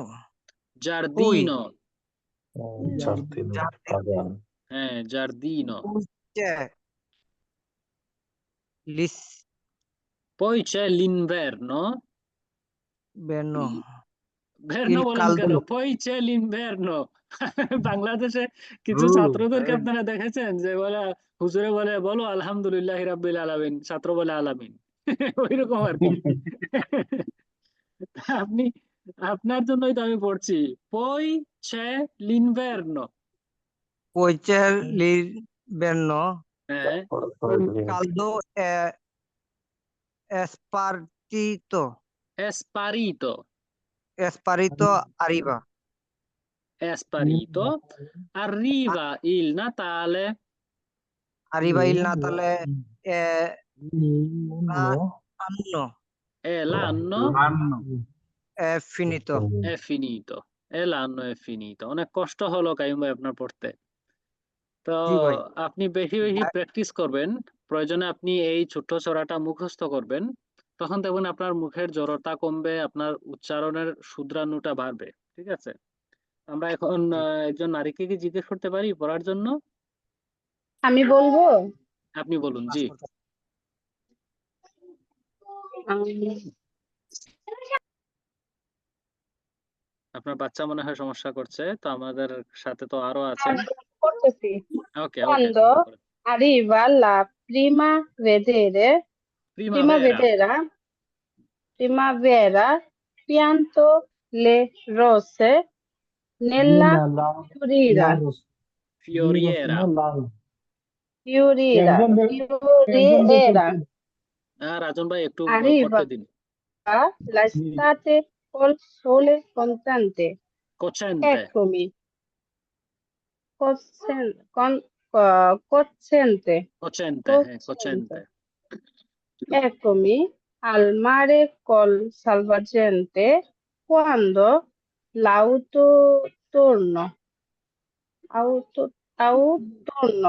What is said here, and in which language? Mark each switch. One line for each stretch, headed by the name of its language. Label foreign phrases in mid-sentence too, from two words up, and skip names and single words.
Italian: giardino, Giardino, Pagan. giardino. poi c'è Poi c'è l'inverno. l'inverno Verno il
Bangla: বলেন কেন?
Italian: caldo Poi c'è l'inverno.
Bangla: বাংলাদেশে কিছু ছাত্রদেরকে আপনারা দেখেছেন যে বলে, হুজুরে বলে বলো
Arabic: الحمد لله رب العالمين,
Bangla: ছাত্র বলে আলামিন। ওইরকম আর কি। আপনি, আপনার জন্যই তো আমি পড়ছি।
Italian: Poi c'è l'inverno. poi c'è l'inverno
Bangla: হ্যাঁ,
Italian: il caldo è spartito è sparito. arriva È sparito. Arriva il Natale. arriva il Natale e l'anno E l'anno è finito è finito. E l'anno è finito.
Bangla: অনেক কষ্ট হলো কাইয়ুম ভাই আপনার পড়তে। তো জি ভাই আপনি বেশি বেশি প্র্যাকটিস করবেন। প্রয়োজনে আপনি এই ছোট্ট ছড়াটা মুখস্থ করবেন। তখন দেখবেন আপনার মুখের জড়তা কমবে, আপনার উচ্চারণের শুধরানোটা বাড়বে। ঠিক আছে? আমরা এখন একজন নারীকে কি জিজ্ঞেস করতে পারি পড়ার জন্য? আমি বলবো। আপনি বলুন। জি। আপনার বাচ্চা মনে হয় সমস্যা করছে, তো আমাদের সাথে তো আরো আছেন। করতেছি। ওকে ওকে,
Italian: Quando arriva la primavera pianto le rose nella fioriera.
Bangla: রাজন ভাই একটু
Italian: Arriva
Bangla: পড়তে দিন।
Italian: l'estate col sole cocente. Eccomi. Cocente. Cocente. Eccomi al mare col salvagente quando l'autunno autunno